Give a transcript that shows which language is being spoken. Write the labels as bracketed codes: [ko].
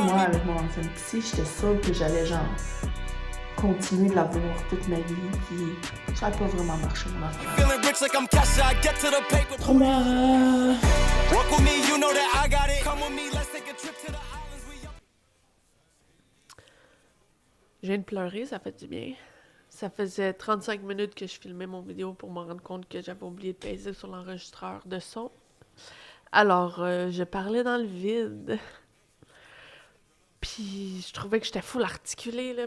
[fr] Moi, avec mon ancienne psy, j'étais sûre que j'allais genre continuer de la voir toute ma vie, puis ça n'a pas vraiment marché, mon affaire. [en] Feeling rich like I'm Kesha. I get to the paper. Trauma! Walk with me, you know that I got it. Come with me, let's take a trip to the islands. We [fr] Je viens de pleurer, ça fait du bien. Ça faisait 35 minutes que je filmais mon vidéo pour me rendre compte que j'avais oublié de peser sur l'enregistreur de son. Alors, je parlais dans le vide. Puis, je trouvais que j'étais full articulée, là.